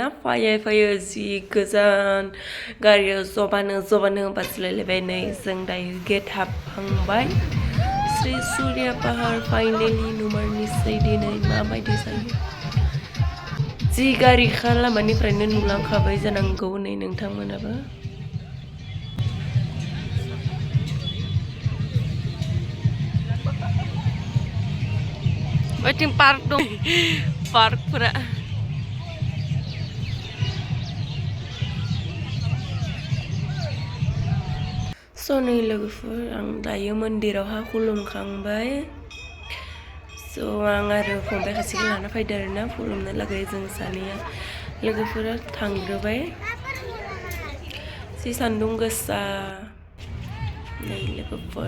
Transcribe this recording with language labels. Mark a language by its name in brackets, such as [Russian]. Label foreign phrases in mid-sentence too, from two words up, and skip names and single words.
[Bodo] फैयै जि गोजान गारियाव जबानो बासिलायलायबाय। नै जों दायो गेट हाबहांबाय। श्री सूर्य पहार फाइनालि नुमारनोसै दिनै माबायदि जायो। जि गारिखा लामानिफ्रायनो नुलांखाबाय जानांगौ नै नोंथांमोनाबो। [English] Waiting park [Bodo] dong, park pura. So नै लोगोफोर आं दायो मन्दिरावहा खुलुमखांबाय। So आं आरो फंबाय खासेखौ लाना फैदो आरोना खुलुमनो लागै जों सानैया लोगोफोरा थांग्रोबाय। जि सान्दुं गोसा नै लोगोफोर।